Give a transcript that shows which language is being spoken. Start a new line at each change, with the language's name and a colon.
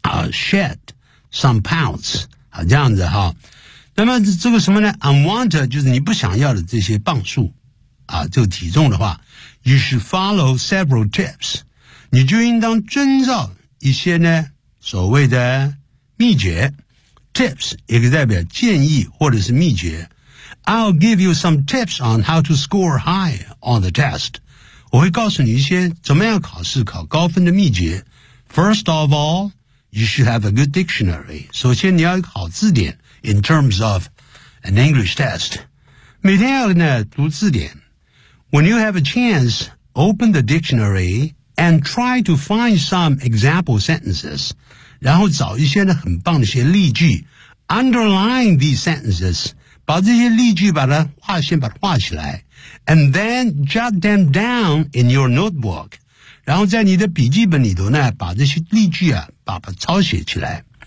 English: shed some pounds,
Chinese: 好这样子哈那么这个什么呢 ?unwanted, 就是你不想要的这些磅数啊这个体重的话 ,
English: you should follow several tips.
Chinese: 你就应当遵照一些呢所谓的秘诀 ,tips, 也可以代表建议或者是秘诀。
English: I'll give you some tips on how to score high on the test.
Chinese: 我会告诉你一些怎么样考试考高分的秘诀。
English: First of all, you should have a good dictionary.
Chinese: 首先你要一个好字典。
English: In terms of an English test,
Chinese: 每天要呢读字典。
English: When you have a chance, open the dictionary and try to find some example sentences,
Chinese: 然后找一些呢很棒的一些例句
English: underline these sentences,
Chinese: 把这些例句把它画线把它画起来
English: and then jot them down in your notebook,
Chinese: 然后在你的笔记本里头呢把这些例句啊把它抄写起来。